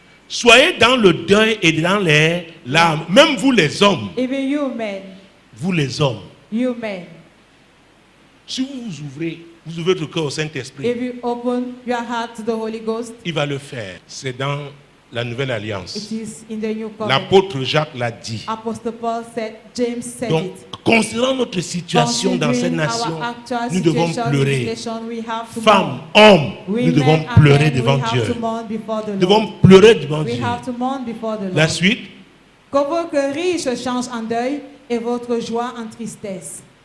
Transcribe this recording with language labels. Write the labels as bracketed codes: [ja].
[fr] Soyez dans le deuil et dans les larmes. Même vous les hommes. [en] Even you men. [fr] Vous les hommes. [en] You men. [fr] Si vous ouvrez votre cœur au Saint-Esprit, [en] if you open your heart to the Holy Ghost, [fr] il va le faire. C'est dans la Nouvelle Alliance. [en] It is in the New Covenant. [fr] L'apôtre Jacques l'a dit. [en] Apostle Paul said, James said [fr] donc, [en] it. [fr] Considérant notre situation dans cette nation, nous devons pleurer. Femmes, hommes, nous devons pleurer devant Dieu. Nous devons pleurer devant Dieu. La suite. Que vos cris se changent en deuil et votre joie en tristesse.